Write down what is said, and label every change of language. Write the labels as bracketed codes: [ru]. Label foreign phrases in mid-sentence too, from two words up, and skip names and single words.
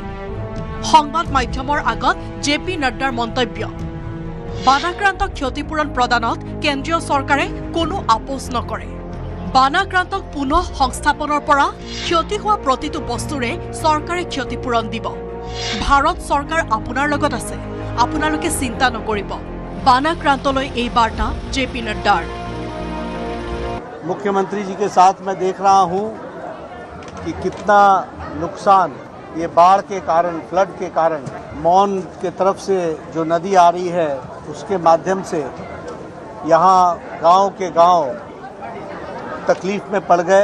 [as] সংবাদ মাধ্যমৰ আগত JP নড্ডাৰ মন্তব্য, বানাক্ৰান্তক ক্ষতিপূৰণ প্ৰদানত কেন্দ্ৰীয় চৰকাৰে কোনো আপোচ নকৰে। বানাক্ৰান্তক পুনঃ সংস্থাপনৰ পৰা ক্ষতি হোৱা প্ৰতিটো বস্তুৰে চৰকাৰে ক্ষতিপূৰণ দিব। ভাৰত চৰকাৰ আপোনাৰ লগত আছে, আপোনালোকে চিন্তা নকৰিব। বানাক্ৰান্তলৈ এই বাৰ্তা JP নড্ডাৰ। [hi] मुख्यमंत्री जी के साथ मैं देख रहा हूं कि कितना नुकसान ये बाढ़ के कारण, फ्लड के कारण, मौन के तरफ से जो नदी आ रही है उसके माध्यम से यहाँ गांव के गांव तकलीफ में पड़ गए।